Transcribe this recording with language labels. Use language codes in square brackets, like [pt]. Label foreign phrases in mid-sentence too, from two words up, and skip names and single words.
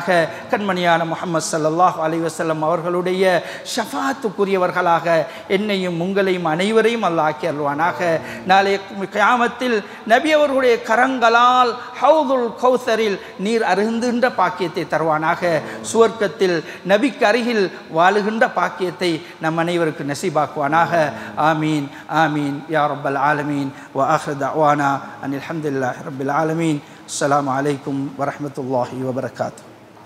[ta] கண்மணியான முஹம்மது [ar] صلى الله عليه وسلم [ta] அவர்களுடைய ஷஃபாத்துக்குரியவர்களாக என்னையும் உங்களையும் அனைவரையும் அல்லாஹ் ஆக்கி அருள்வானாக. நாளைய கியாமத்தில் நபி அவர்களுடைய கரங்களால் ஹவுதுல் கௌசரில் நீர் அருந்துகின்ற பாக்கியத்தை தருவானாக. சுவர்க்கத்தில் நபிக்கு அருகில் வாழுகின்ற பாக்கியத்தை நம் அனைவருக்கு நசீபாக்குவானாக. [ar] ஆமீன் آمين يا رب العالمين. وآخر دعوانا أن الحمد لله رب العالمين. السلام عليكم ورحمة الله وبركاته.